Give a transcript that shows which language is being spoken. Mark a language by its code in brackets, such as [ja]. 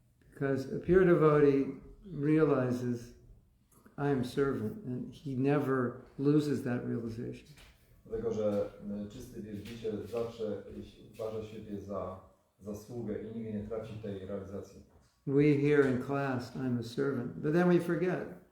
[en] Because a pure devotee realizes I am servant, and he never loses that realization. [pl] Dlatego, że czysty wielbiciel zawsze uważa siebie za sługę i nigdy nie traci tej realizacji. [en] We here in class, I'm a servant, but then we forget.